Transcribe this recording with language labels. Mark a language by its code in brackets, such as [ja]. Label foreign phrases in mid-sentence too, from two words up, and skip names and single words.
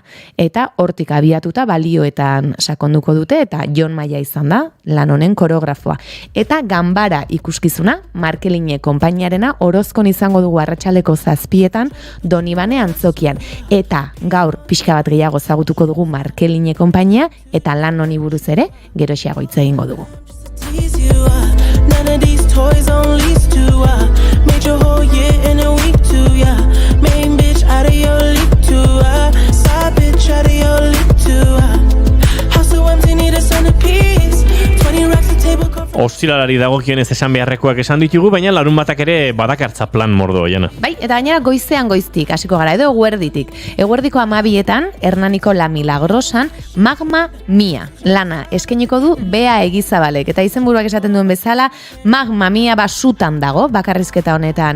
[eu] Eta hortik abiatuta balioetan sakonduko dute eta Jon Maia izan da lan honen koreografoa. Eta ganbara ikuskizuna Markeline konpainiarena Orozkon izango dugu arratsaldeko 7:00 Donibane antzokian. Eta gaur pixka bat gehiago ezagutuko dugu Markeline konpainia eta lan honi buruz ere geroxiago hitz egingo dugu. [en] None of these toys on lease to made your whole year in a week too, yeah. Main bitch out of your league too, side bitch out of your league too, house so empty need a centerpiece. 20 racks a table cover. [eu] Ostiralari dagokionez esan beharrekoak esan ditugu, baina larun batak ere badakartza plan mordo, Jana. Bai, eta gainera goizean goiztik, hasiko gara, edo eguerditik. Eguerdiko 12etan, Hernaniko La Milagrosan, Magma Mia lana eskainiko du Bea Egizabalek. Eta izenburuak esaten duen bezala, Magma Mia basutan dago, bakarrizketa honetan.